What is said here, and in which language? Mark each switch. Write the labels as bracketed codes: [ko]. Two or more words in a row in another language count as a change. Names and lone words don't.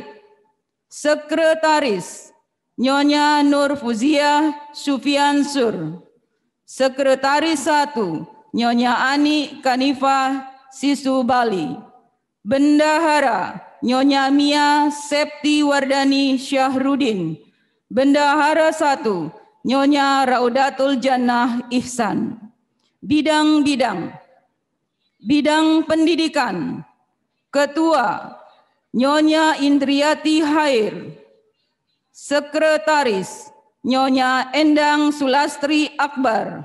[id] Sekretaris Nyonya Nur Fuziah Sufiansur. Sekretaris 1 Nyonya Ani Kanifah Sisu Bali. Bendahara Nyonya Mia Septi Wardani Syahrudin. Bendahara 1 Nyonya Raudatul Jannah Ihsan. Bidang-bidang. Bidang pendidikan. Ketua Nyonya Indriati Hair. Sekretaris Nyonya Endang Sulastri Akbar.